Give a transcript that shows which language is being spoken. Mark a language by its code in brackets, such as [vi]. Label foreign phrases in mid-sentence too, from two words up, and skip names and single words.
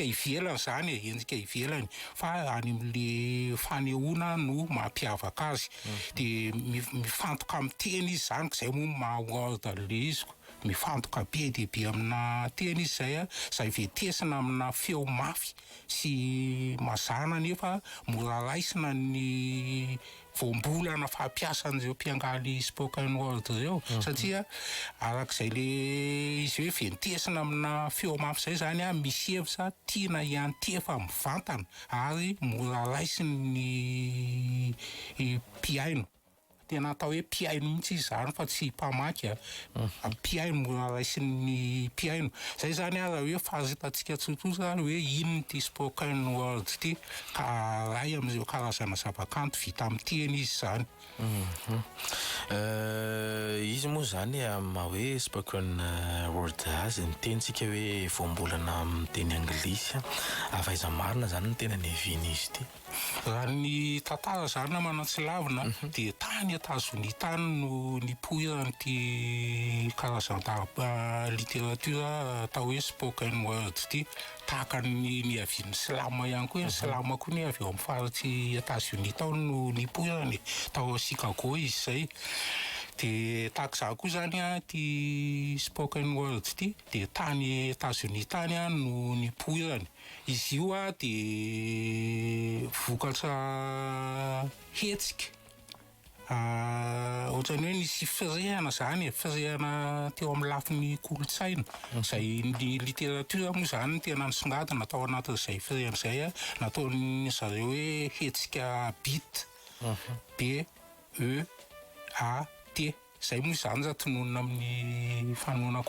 [mg] ivelany zany endrika ivelany fa any amin'le fanehoana no mampiavaka azy de mifantoka amin'ny teny izy zany zay moa maha-word le izy mifantoka be de be amina teny izy zay ventesina amina feo mafy sy mazàna nefa mora raisina ny voambolana fampiasan'ireo mpiangaly spoken word reo satria arak'izay le izy hoe ventesina amina feo mafy zay zany misy hevitra tiana iantefa mivantana ary mora raisiny mpiaino tena atao hoe mpiaino mihitsy izy zany fa tsy mpamaky mpiaino mora raisin'ny mpiaino zay zany raha hoe faharitantsika tsotsotra hoe inony ty [en] spoken word [mg] ty ka ray amin'ireo karazana zava-kanto vita amin'ny teny izy zany izy moa zany hoe [en] spoken word [mg] azy ny tenitsika hoe voambolana amin'ny teny anglisy afaiza marina zany ny tena nevina izy ty raha ny tantara zany na manatsylavina de Tany Etazonia tany no nipoiran'ity karazan-daba literatura atao hoe [en] spoken word [mg] ty tahaka ny avian'ny silama ihany koa ny silama koa ny avy eo amin'ny faritsy Etazonia tao no nipoirany tao Chicago izy zay de tahak'izany koa zany ty [en] spoken word [mg] ty de Tany Etazonia tany no nipoirany izy io de vokatra hetsika ohatrany hoe nisy firehana zany firehana teo amin'ny lafin'ny kolotsaina zay ny literatura moa zany ny tena nisongadina natao anatin'izay firehana zay nataony zareo hoe hetsika bit B-E-A-T zay moa zany za tononina amin'ny fanoanako